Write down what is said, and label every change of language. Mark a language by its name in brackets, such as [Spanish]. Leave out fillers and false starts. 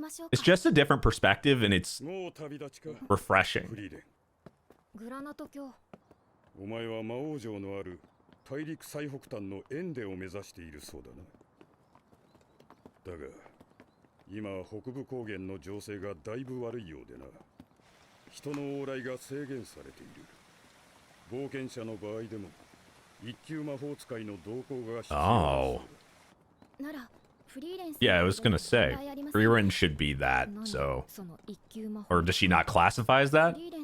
[English] It's just a different perspective and it's refreshing. [Japanese] グラナト教。お前は魔王城のある大陸最北端のエンデを目指しているそうだな。だが、今北部高原の情勢がだいぶ悪いようでな。人の往来が制限されている。冒険者の場合でも一級魔法使いの同行が必要だそうだ。なら。 [English] Yeah, I was gonna say, Frieren should be that, so... Or does she not classify as that?